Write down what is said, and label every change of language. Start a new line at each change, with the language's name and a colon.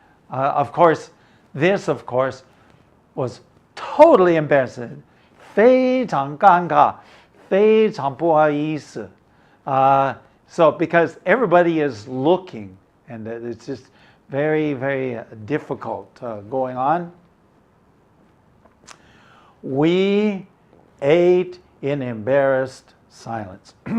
English: Of course, this, of course, was totally embarrassing.
Chinese: 非常尴尬，非常不好意思.
English: So, because everybody is looking, and it's just very, very difficult going on. We ate in embarrassed silence.